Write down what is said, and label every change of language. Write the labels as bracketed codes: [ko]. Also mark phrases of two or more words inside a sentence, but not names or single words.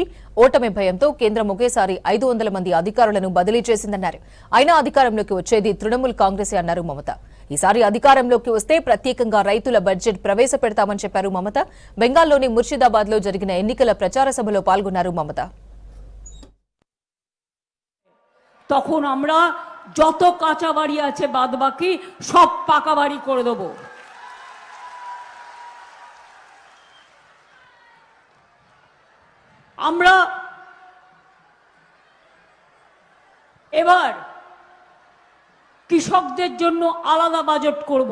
[te] ఓటమి భయంతో కేంద్రం ఒకేసారి 500 మంది అధికారులను బదిలీ చేసిందన్నారు. అయినా అధికారంలోకి వచ్చేది తృణమూల్ కాంగ్రెసే అన్నారు మమత. ఈసారి అధికారంలోకి వస్తే ప్రత్యేకంగా రైతుల బడ్జెట్ ప్రవేశపెడతామని చెప్పారు మమత. బెంగాల్లోని ముర్షిదాబాద్ లో జరిగిన ఎన్నికల ప్రచార సభలో పాల్గొన్నారు మమత. [bn] তখন আমরা যত কাঁচা বাড়ি আছে বাদবাকি সব পাকা বাড়ি করে দেব। আমরা এবার কৃষকদের জন্য আলাদা বাজেট করব।